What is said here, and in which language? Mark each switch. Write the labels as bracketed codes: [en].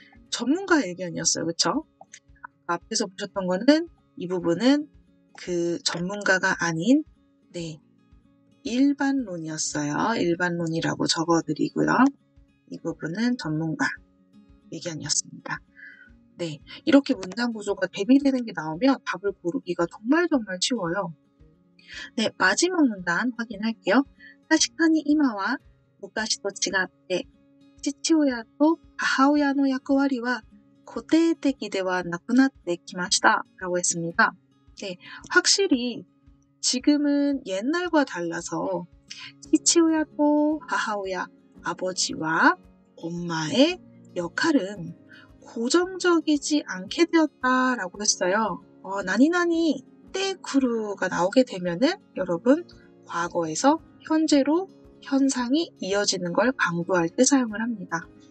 [ko] 전문가 의견이었어요. 그쵸? 앞에서 보셨던 거는 이 부분은 그 전문가가 아닌 일반론이었어요. 일반론이라고 적어드리고요. 이 부분은 전문가 의견이었습니다. 네, 이렇게 문장 구조가 대비되는 게 나오면 답을 고르기가 정말 쉬워요. 네, 마지막 문단 확인할게요. [ja] 確かに今は昔と違って父親と母親の役割は固定的ではなくなってきました [ko] 라고 했습니다. 네, 확실히 지금은 옛날과 달라서 [ja] 치치오야 또 하하오야 [ko] 아버지와 엄마의 역할은 고정적이지 않게 되었다라고 했어요. 나니나니 때구루가 나오게 되면은 여러분 과거에서 현재로 현상이 이어지는 걸 강조할 때 사용을 합니다.